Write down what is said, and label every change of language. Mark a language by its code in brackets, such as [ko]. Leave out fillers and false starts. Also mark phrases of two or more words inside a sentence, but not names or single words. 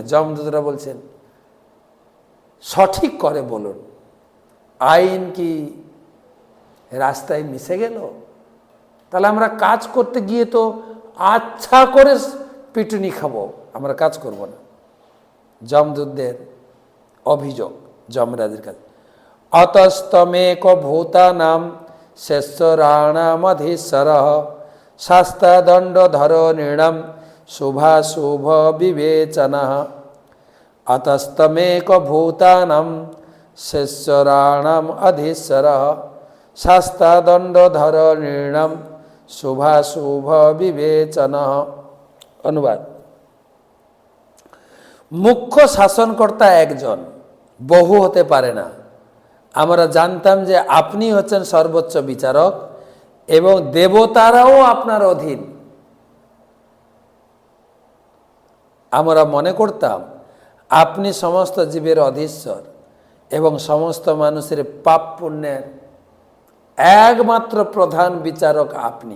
[bn] যমদূতরা বলছেন সঠিক করে বলুন, আইন কি রাস্তায় মিশে গেল? তাহলে আমরা কাজ করতে গিয়ে তো আচ্ছা করে পিটুনি খাবো, আমরা কাজ করব না। যমদূতদের অভিযোগ যমরাজের কাছে, [sa] अतस्तमेक भूतानां शेषराणामधीश्वरः शास्त्रदंडधरो नृणां शुभाशुभ विवेचनः। अतस्तमेक भूतानां शेषराणाम् अधीश्वरः शास्त्रदंडधरो नृणां शुभाशुभ विवेचनः। [bn] अनुवाद, মুখ্য শাসনকর্তা একজন, বহু হতে পারে না। আমরা জানতাম যে আপনি হচ্ছেন সর্বোচ্চ বিচারক এবং দেবতারাও আপনার অধীন। আমরা মনে করতাম আপনি সমস্ত জীবের অধীশ্বর এবং সমস্ত মানুষের পাপ পুণ্যের একমাত্র প্রধান বিচারক আপনি।